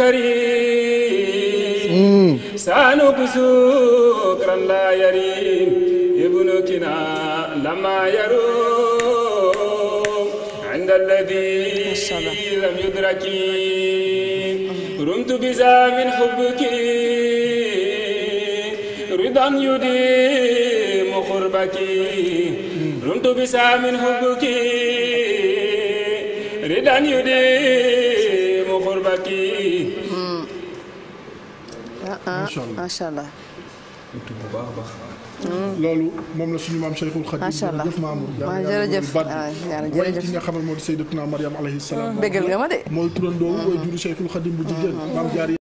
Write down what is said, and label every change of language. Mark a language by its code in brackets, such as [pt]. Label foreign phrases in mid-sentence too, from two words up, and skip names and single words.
[ar] الكريم سانوك سكرا لا يريم ابنكنا لما يروم عند الذي لم يدركي رمت بذا من حبك رضا يديم قربك رمت بذا من حبك رضا يديم قربك ما شاء الله [wo] loolu moom la suñu maam Cheikhul Khadim jërëjëf Mamour jërëjëf ki nga xamal moo di Sayyidatuna Maryam [ar] عليه السلام [wo] bégal nga ma de mooy turandoo way juru Cheikhul Khadim bu jigéen maam jaar